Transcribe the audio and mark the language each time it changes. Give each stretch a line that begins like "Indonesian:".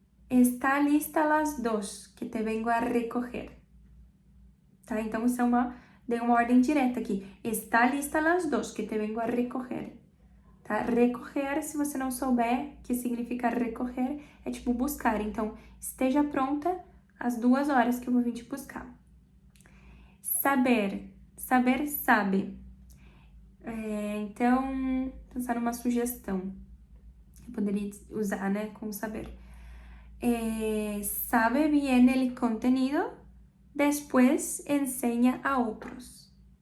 Spanish: Está lista las dos, que te vengo a recoger.
Portuguese: Tá? Então, isso dei uma ordem direta aqui.
Spanish: Está lista las dos, que te vengo a recoger.
Portuguese: Tá? Recoger, se você não souber o que significa recoger, é tipo buscar. Então, esteja pronta às 2 horas que eu vou vir te buscar. Saber. Saber, sabe. Então, pensar numa sugestão que eu poderia usar, né, com saber.
Spanish: Sabe bien el contenido, después enseña a otros.